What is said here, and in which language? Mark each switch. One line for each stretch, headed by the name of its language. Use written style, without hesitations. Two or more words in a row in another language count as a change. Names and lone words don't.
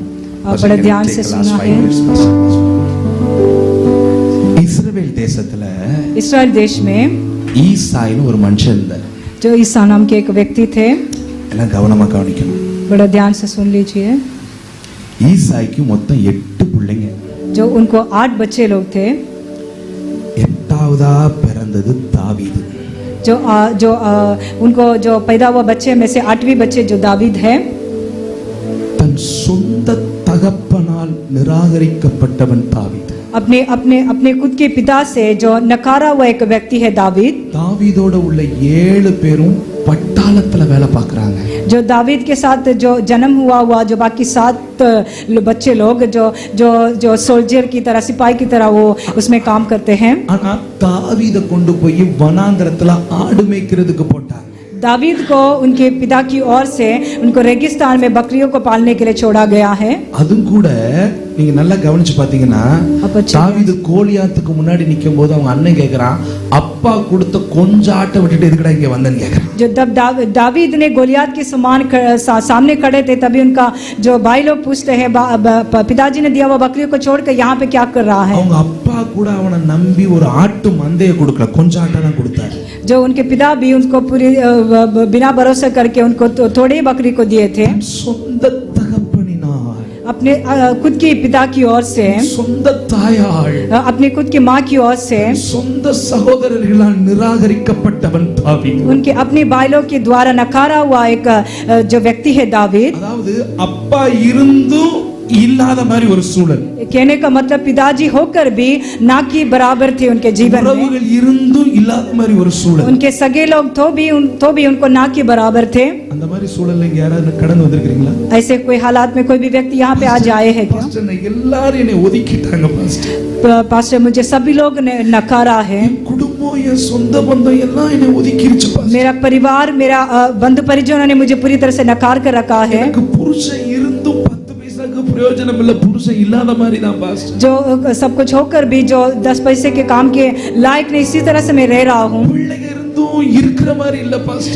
Hindi: आप बड़े ध्यान से सुनना है.
Tamil: இஸ்ரவேல் தேசத்துல
Hindi: इस्राएल देश में
Tamil: ஈசாயின்னு ஒரு மனுஷன் இருந்தார்.
Hindi: जो ईसा नाम के एक व्यक्ति थे.
Tamil: எல்லாம் கவனமா கவனிக்கணும்.
Hindi: बड़ा ध्यान से सुन लीजिए.
Tamil: ஈசாய்க்கு மொத்தம் 8 பிள்ளைங்க.
Hindi: जो उनको 8 बच्चे लोग थे.
Tamil: 8ஆவதா பிறந்தது தாவீது.
Hindi: जो उनको जो पैदा हुआ बच्चे में से 8वीं बच्चे जो दावीद है.
Tamil: தன் சொந்த தகப்பனால் நிராகரிக்கப்பட்டவன் தாவீது.
Hindi: अपने अपने अपने खुद के पिता से जो नकारा हुआ एक व्यक्ति है दावीद.
Tamil: தாவீதோட உள்ள 7 பேரும் பட்டாளத்துல வேலை பார்க்கறாங்க.
Hindi: जो दावीद के साथ जो जन्म हुआ जो बाकी 7 बच्चे लोग जो जो जो सोल्जर की तरह, सिपाही की तरह वो उसमें काम करते हैं.
Tamil: ஆனா தாவீதை கொண்டு போய் வனாந்தரத்துல ஆடு மேய்க்கிறதுக்கு போட்டாங்க.
Hindi: दावीद को उनके पिता की ओर से उनको रेगिस्तान में बकरियों को पालने के लिए छोड़ा गया है.
Tamil: அதுவும் கூட நீங்க நல்லா கவனிச்சு பாத்தீங்கன்னா தாவீது கோலியாத்துக்கு முன்னாடி நிக்கும்போது அவங்க அண்ணன் கேக்குறான், அப்பா கொடுத்த கொஞ்ச ஆட்டை விட்டுட்டு எதுக்குடா இங்க வந்தேன்னு கேக்குறான்.
Hindi: जो जब दावीद ने गोलियात के सामने खड़े थे तभी उनका जो भाई लोग पूछते हैं पिताजी ने दिया हुआ बकरियों को छोड़कर यहाँ पे क्या कर रहा है.
Tamil: அவங்க அப்பா கூட அவனை நம்பி ஒரு ஆட்டு மந்தையை கொடுக்கல, கொஞ்ச ஆட்டை தான் கொடுத்தாரு.
Hindi: जो उनके पिता भी उनको पूरी बिना भरोसा करके उनको थोड़े बकरी को दिए थे.
Tamil: சொந்த தகப்பனினால்,
Hindi: अपने खुद की पिता की ओर से,
Tamil: சொந்த தாயாள்,
Hindi: अपने खुद की माँ की ओर से,
Tamil: சொந்த சகோதரர்களால் நிராகரிக்கப்பட்டவன் தாவீது.
Hindi: उनके अपने भाइयों के द्वारा नकारा हुआ एक जो व्यक्ति है दावीद.
Tamil: அதாவது அப்பா இருந்தும் இல்லாத மாதிரி ஒரு சூழல்.
Hindi: कहने का मतलब पिताजी होकर भी ना की बराबर थे उनके जीवन में.
Tamil: உறவுகள் இருந்தும் இல்லாத மாதிரி ஒரு சூழல்.
Hindi: उनके सगे लोग तो भी उनको ना की बराबर थे.
Tamil: அந்த மாதிரி சூழல்ல இங்க யாராவது கடந்து வந்திருக்கீங்களா?
Hindi: ऐसे कोई हालात में कोई भी व्यक्ति यहाँ पे आज आए हैं क्या?
Tamil: பாஸ்டர் எல்லாரும் என்னை ஒதுக்கிட்டாங்க பாஸ்டர்.
Hindi: पास्टर मुझे सभी लोग ने नकारा है.
Tamil: குடும்பம், என் சொந்த பந்தம் எல்லாம் என்னை ஒதுக்கிருச்சு பாஸ்டர்.
Hindi: मेरा परिवार, मेरा बंधु परिजनों ने मुझे पूरी तरह से नकार कर रखा है.
Tamil: எனக்கு புருஷன் இருந்தும் 10 பைசாக்கு பிரயோஜனம் இல்ல, புருஷன் இல்லாத மாதிரி தான் பாஸ்டர்.
Hindi: जो सब कुछ होकर भी जो 10 पैसे के काम के लायक नहीं, इसी तरह से मैं रह रहा हूँ.
Tamil: பிள்ளைங்க இருந்தும் இருக்கிற மாதிரி இல்ல பாஸ்டர்.